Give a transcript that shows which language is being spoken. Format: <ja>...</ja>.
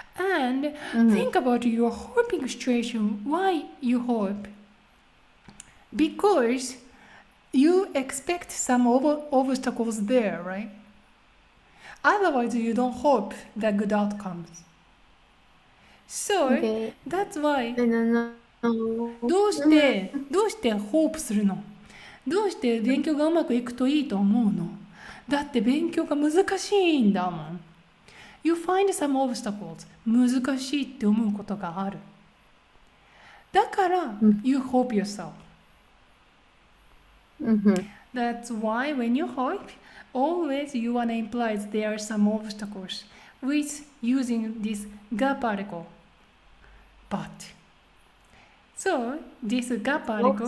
<en>And think about your hoping situation. Why you hope? Because you expect some obstacles there, right? Otherwise, you don't hope the good outcomes. So, that's why</en> <ja>どうしてホープするの？どうして勉強がうまくいくといいと思うの？だって勉強が難しいんだもん。</ja> <en>You find some obstacles.</en> <ja>難しいって思うことがある。だから、</ja> <en>you hope yourself. That's why when you hope, always you want to imply there are some obstacles with using this ga particle. But so this ga particle</en>